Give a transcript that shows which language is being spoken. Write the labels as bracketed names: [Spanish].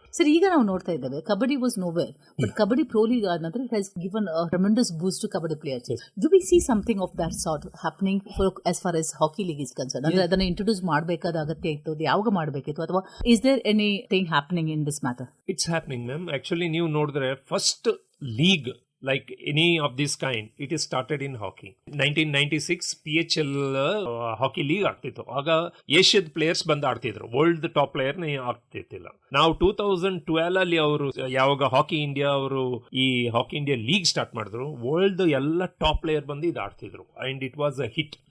[Kannada] Sir, ಈಗ ನಾವು ನೋಡ್ತಾ ಇದ್ದೇವೆ [English] kabaddi was nowhere, but kabaddi pro league [Kannada] ಆದ ನಂತರ [English] It has given a tremendous boost to kabaddi players. Do we see something of that sort happening as far as hockey league is concerned? [Kannada] ಅಂದ್ರೆ ಅದನ್ನ introduce ಮಾಡಬೇಕಾದ ಅಗತ್ಯ ಇತ್ತು, ಯಾವಾಗ ಮಾಡಬೇಕಿತ್ತು, ಅಥವಾ [English] is there anything happening in this matter? It's happening, ma'am. Actually [Kannada] ನೀವು ನೋಡಿದ್ರೆ [English] First league like any of this kind, it is started in hockey. [Kannada] 1996 PHL hockey league ಆಗ್ತಿತ್ತು. ಆಗ ಏಷ್ಯಾದ ಪ್ಲೇಯರ್ಸ್ ಬಂದು ಆಡ್ತಿದ್ರು, ವರ್ಲ್ಡ್ ಟಾಪ್ ಪ್ಲೇಯರ್ ಆಗ್ತಿತ್ತಿಲ್ಲ. ನಾವು 2012 ಅಲ್ಲಿ ಅವರು ಯಾವಾಗ ಹಾಕಿ ಇಂಡಿಯಾ ಅವರು ಈ ಹಾಕಿ ಇಂಡಿಯಾ ಲೀಗ್ ಸ್ಟಾರ್ಟ್ ಮಾಡಿದ್ರು, ವರ್ಲ್ಡ್ ಎಲ್ಲ ಟಾಪ್ ಪ್ಲೇಯರ್ ಬಂದು ಇದು ಆಡ್ತಿದ್ರು [English] And it was a hit.